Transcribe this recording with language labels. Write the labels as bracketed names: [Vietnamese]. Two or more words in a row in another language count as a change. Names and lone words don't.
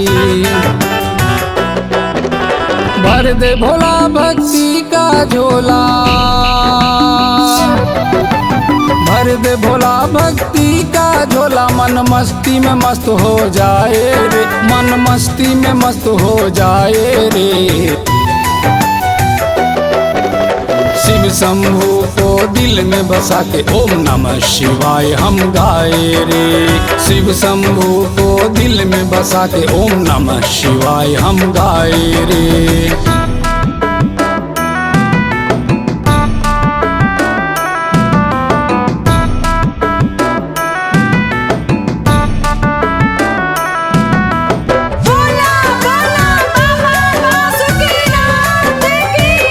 [Hindi] भर दे भोला भक्ति का झोला, भर दे भोला भक्ति का झोला। मन मस्ती में मस्त हो जाए रे, मन मस्ती में मस्त हो जाए रे। शिव शंभू को दिल में बसा के [Sanskrit] ओम नमः शिवाय [Hindi] हम गाए रे। शिव शंभू को दिल में बसा के [Sanskrit] ओम नमः शिवाय [Hindi] हम गाए रे। बोला बोला बाबा बासुकीनाथ की